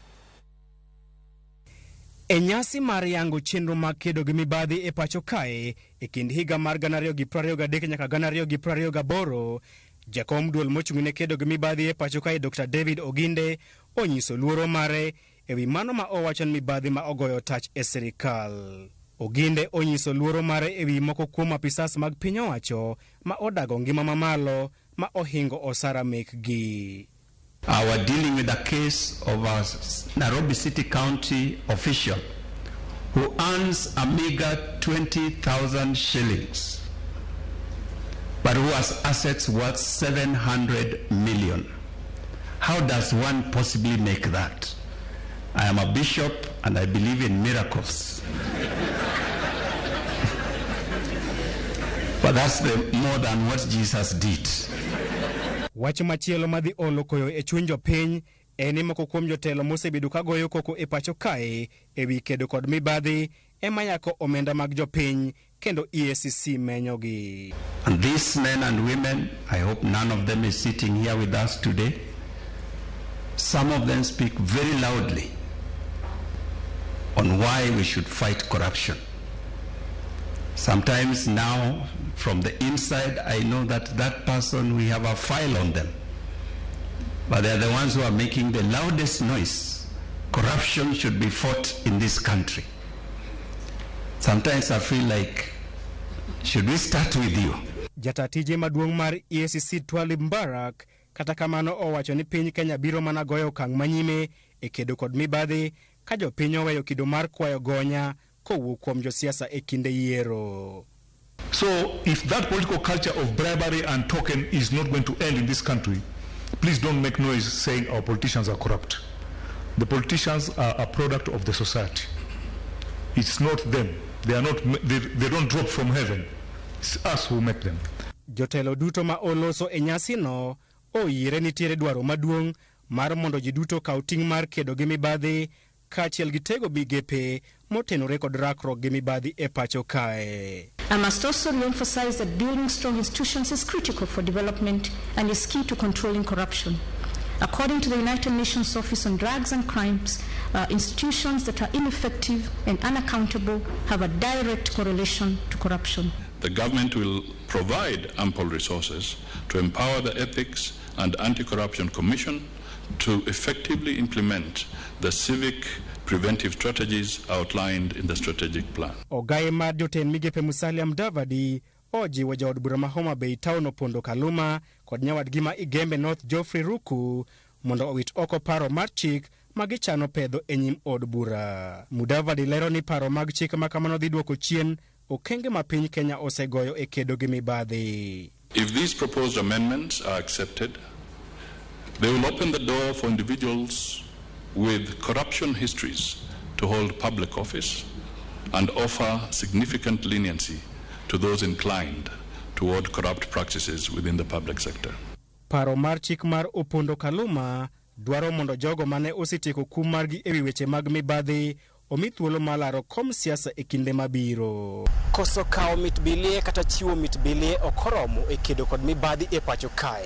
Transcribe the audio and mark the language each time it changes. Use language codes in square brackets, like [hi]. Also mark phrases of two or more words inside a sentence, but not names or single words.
[luo] E nyasi mar yango chenro mag kedo gi mibadhi e pacho kae e kind higa mar 2023 nyaka 2028, jakom duol mochung'ne kedo gi mibadhi e pacho kae Dr. David Oginde onyiso luoro mare ewi mano ma owacho ni mibadhi ma ogoyo tach e sirkal. Oginde onyiso luoro mare ewi moko kuom apisas mag piny owacho ma odago ngima mamalo ma ohingo osara mekgi. [en] We're dealing with a case of a Nairobi City County official who earns a meager 20,000 shillings, but who has assets worth 700 million. How does one possibly make that? I am a bishop and I believe in miracles. But that's more than what Jesus did. [luo] Wach machielo madhi olo koyo e chuny jopiny en moko kuom jotelo mosebedo ka goyo koko e pacho kae ewi kedo kod mibadhi ema yako omenda mag jopiny kendo EACC menyogi. [en] And these men and women, I hope none of them is sitting here with us today. Some of them speak very loudly on why we should fight corruption. Sometimes now, from the inside, I know that that person, we have a file on them. But they're the ones who are making the loudest noise. Corruption should be fought in this country. Sometimes I feel like, should we start with you? [luo] Jatatije maduong' mar EACC Twalib Mbarak kata kamano owacho ni piny Kenya biro mana goyo okang' manyime e kedo kod mibadhi ka jopiny oweyo kido mar kwayo gonya kowuok kuom josiasa e kinde yiero. [en] So if that political culture of bribery and token is not going to end in this country, please don't make noise saying our politicians are corrupt. The politicians are a product of the society. It's not them. They are not. They don't drop from heaven. It's us who make them. [luo] Jotelo duto ma oloso e nyasi no oyire nitiere dwaro maduong' mar mondo ji duto kaw ting' mar kedo gi mibadhi kaachiel gi tego migepe motenore kod rakruok gi mibadhi e pacho kae. [en] I must also re-emphasize that building strong institutions is critical for development and is key to controlling corruption. According to the United Nations Office on Drugs and Crimes, institutions that are ineffective and unaccountable have a direct correlation to corruption. The government will provide ample resources to empower the Ethics and Anti-Corruption Commission to effectively implement the civic preventive strategies outlined in the strategic plan. [luo] Ogaye mar joten migepe Musalia Mudavadi ojiwo jaod bura ma Homa Bay Town Opondo Kaluma kod nyawadgi ma Igembe North Geoffrey Ruku mondo owit oko paro mar chik magichano pedho e nyim od bura. Mudavadi lero ni paro mag chik ma kamano dhi duoko chien okenge ma piny Kenya osegoyo e kedo gi mibadhi. [en] If these proposed amendments are accepted, they will open the door for individuals with corruption histories to hold public office and offer significant leniency to those inclined toward corrupt practices within the public sector. [luo] Paro mar chik mar Opondo Kaluma dwaro mondo jogo mane osetieko kum margi ewi weche mag mibadhi omi thuolo malaro kom siasa e kinde mabiro. Koso kawo mitbilie kata chiwo mitbilie ok oromo e kedo kod mibadhi e pacho kae.